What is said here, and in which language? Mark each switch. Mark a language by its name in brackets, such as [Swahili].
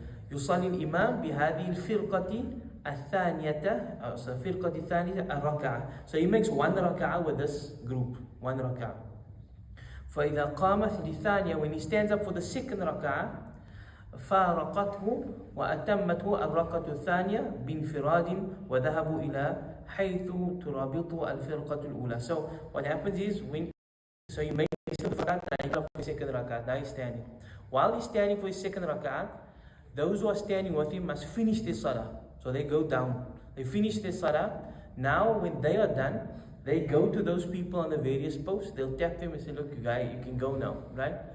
[Arabic] يصلي الإمام بهذه الفرقة الثانية. فرقة الثانية الركعة. [English] So he makes one rak'ah with this group. One rak'ah. [Arabic] فإذا قامت للثانية, [English] when he stands up for the second rak'ah, [Arabic] فارقته وأتمته الركعة الثانية بانفراد وذهبوا إلى حيث ترابط الفرقة الأولى. [English] So what happens is so he makes the rak'ah, now he comes for the second rak'ah, now he's standing. While he's standing for his second rak'ah, those who are standing with him must finish their salah. So they go down, they finish their salah. Now when they are done, they go to those people on the various posts, they'll tap them and say, look, guy, you can go now, right?